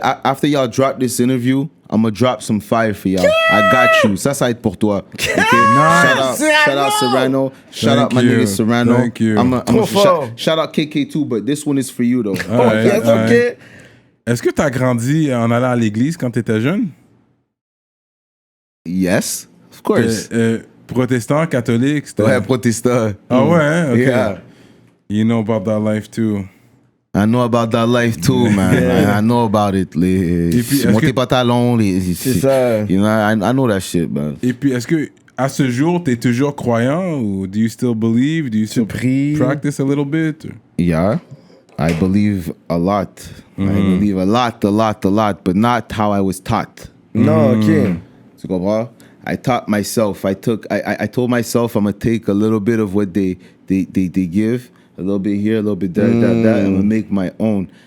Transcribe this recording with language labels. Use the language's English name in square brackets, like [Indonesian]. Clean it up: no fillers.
[English] After y'all drop this interview, I'm gonna drop some fire for y'all. I got you. [French] Ça va être pour toi. [English] Okay? Shout out Serrano. Shout out my Thank you. nigga Serrano. Thank you. [French] Trop fort. [English] Shout out KK too, but this one is for you though. [French] Ah, ouais, [English] Yes, [French] ouais. ok. Est-ce que tu as grandi en allant à l'église quand tu étais jeune? [English] Yes, of course. [French] Protestant, catholique? c'était- Ouais, protestant. Ah ouais, hein? Ok. [English] Yeah. You know about that life too. I know about that life too, man. I know about it. [French] Et puis, est-ce Monter que- pantalon, C'est ça. [English] You know, I know that shit, man. [French] Et puis, est-ce que à ce jour, tu es toujours croyant ou [English] do you still believe? Do you still [French] pries? [English] practice a little bit? Yeah, I believe a lot. I believe a lot, but not how I was taught. [French] Non, ok. Tu comprends? [English] I taught myself. I told myself I'm gonna take a little bit of what they give, a little bit here, a little bit there, that, and I'm gonna make my own.